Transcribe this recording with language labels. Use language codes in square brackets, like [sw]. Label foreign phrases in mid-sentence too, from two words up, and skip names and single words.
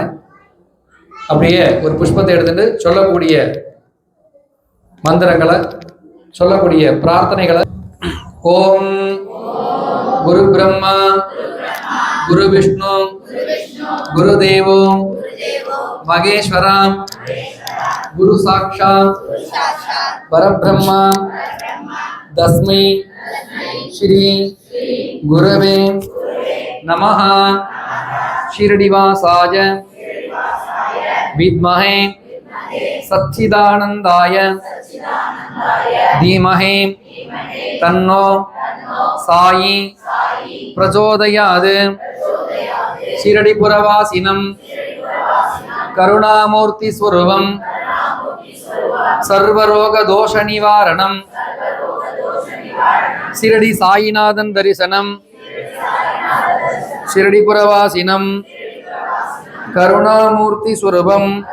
[ta] அப்படியே ஒரு புஷ்பத்தை எடுத்துட்டு சொல்லக்கூடிய மந்திரங்களை, சொல்லக்கூடிய [sa] பிரார்த்தனைகளை ॐ गुरु ब्रह्मा गुरु विष्णु गुरु देवो महेश्वरं गुरु साक्षात् परब्रह्मा तस्मै श्री गुरवे नमः शिरडीवासाय विद्महे सच्चिदानन्दाय धीमहे तन्नो साई प्रचोदयात्. शिरडीपुरवासिनं करुणामूर्ति स्वरूपं सर्वरोग दोष निवारणं शिरडी साईनाथन् दर्शनं शिरडीपुरवासिनं करुणामूर्ति स्वरूपम्